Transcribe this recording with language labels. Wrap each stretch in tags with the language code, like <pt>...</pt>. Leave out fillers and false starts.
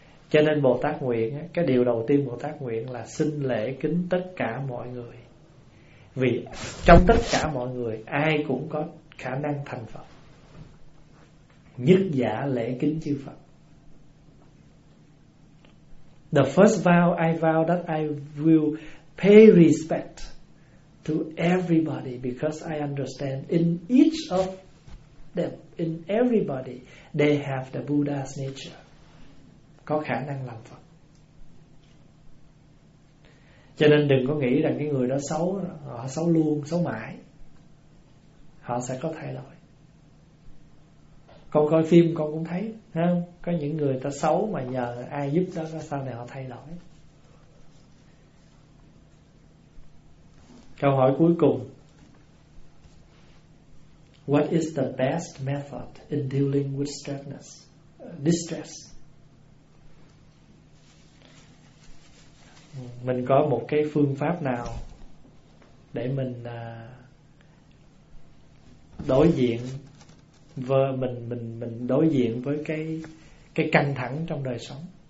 <vi>Cho nên Bồ Tát nguyện, cái điều đầu tiên Bồ Tát nguyện là xin lễ kính tất cả mọi người. Vì trong tất cả mọi người ai cũng có khả năng thành Phật. Nhất giả lễ kính chư Phật.</vi> <en>The first vow I vow that I will pay respect to everybody because I understand in each of them, in everybody, they have the Buddha's nature.</en> <vi>Có khả năng làm Phật. Cho nên đừng có nghĩ rằng cái người đó xấu, họ xấu luôn, xấu mãi. Họ sẽ có thay đổi. Con coi phim con cũng thấy, không? Có những người ta xấu mà nhờ ai giúp đó, sau này họ thay đổi. Câu hỏi cuối cùng:</vi> <en>What is the best method in dealing with distress?</en> <vi>Mình có một cái phương pháp nào để mình đối diện với mình đối diện với cái căng thẳng trong đời sống.</vi>